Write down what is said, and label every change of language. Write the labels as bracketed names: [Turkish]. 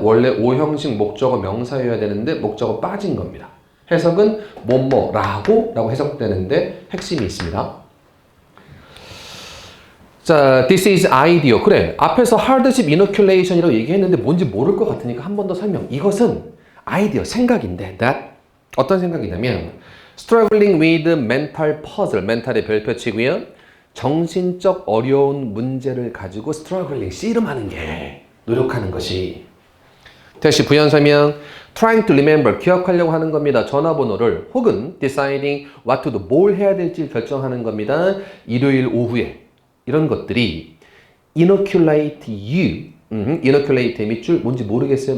[Korean] 원래 5형식 목적어 명사여야 되는데 목적어 빠진 겁니다. 해석은 라고 해석되는데 핵심이 있습니다. [English] 자, this is ideal. [Korean] 그래, 앞에서 [English] hardship inoculation [Korean] 이라고 얘기했는데 뭔지 모를 것 같으니까 한 번 더 설명. 이것은 idea, 생각인데 that 어떤 생각이냐면 [English] struggling with mental puzzle, [Korean] mental의 별표치고요. 정신적 어려운 문제를 가지고 struggling, 씨름하는 게 노력하는 것이. 다시 부연 설명. [English] trying to remember, [Korean] 기억하려고 하는 겁니다. 전화번호를 혹은 [English] deciding what to do, [Korean] 뭘 해야 될지 결정하는 겁니다. 일요일 오후에 이런 것들이 [English] inoculate you, [Korean] inoculate 밑줄 뭔지 모르겠어요.